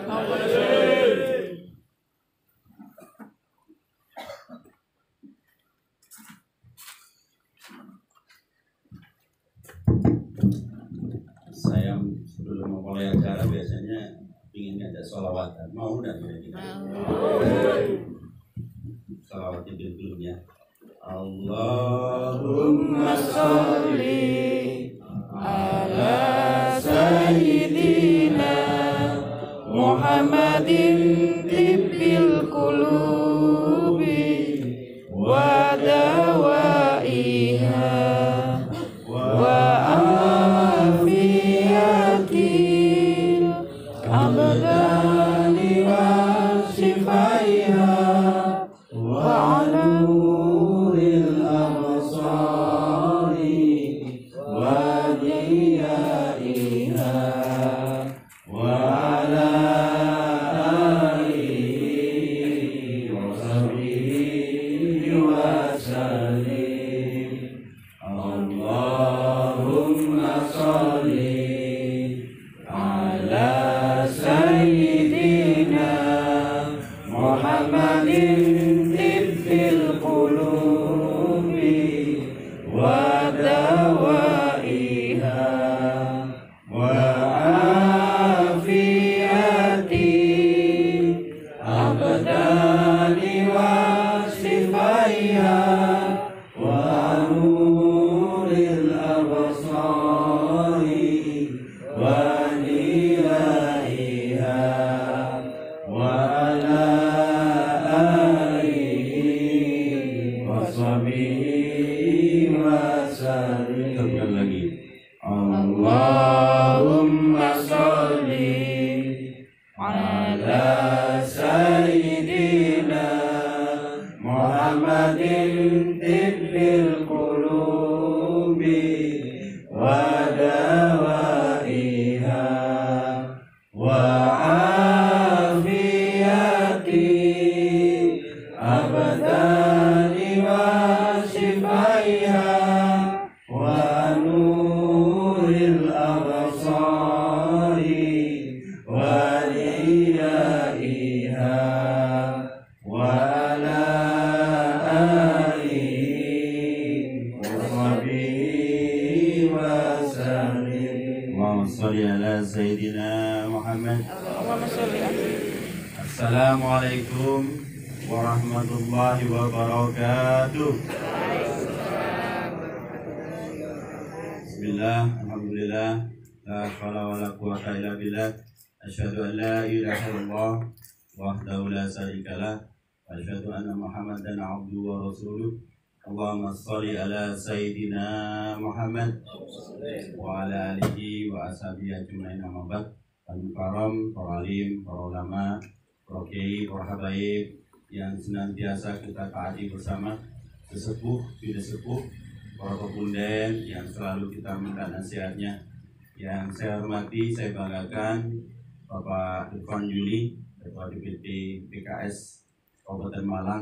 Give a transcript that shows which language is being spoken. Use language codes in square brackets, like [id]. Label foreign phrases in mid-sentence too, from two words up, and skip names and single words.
[id] Saya sebelum memulai acara biasanya ingin ada sholawatan, mau dan tidak? Sholawat itu dulu ya. [ar] اللهم صل على سيدنا محمد طب القلوب ودوائها وعافية الأبدان وشفائها وعلى نور الأبصار وضيائها وعلى آله وصحبه وسلم. اللهم صل على سيدنا محمد طب القلوب ودوائها وعافية الأبدان وشفائها ونور الأبصار ونيلها وعلى آله وصحبه وسلم. [id] Sekali lagi. [ar] اللهم صل على سيدنا محمد طب القلوب ودوائها و عافية الأبدان وشفائها ونور الأبصار ونيلها وعلى آله وصحبه وسلم. اللهم صل على سيدنا محمد. السلام عليكم ورحمة الله وبركاته. بسم الله، الحمد لله، لا حول ولا قوة إلا بالله. أشهد أن لا إله إلا الله وحده لا شريك له، وأشهد أن محمدا عبده ورسوله. اللهم صل على سيدنا محمد وعلى آله وأصحابه أجمعين أما بعد. [id] Al-mukarram, para alim, para ulama, para kiai, para habaib yang senantiasa kita taati bersama, sesepuh, tidak sepuh, para pepunden yang selalu kita minta nasihatnya. Yang saya hormati, saya banggakan Bapak Irfan Yuli, Ketua DPD PKS Kabupaten Malang.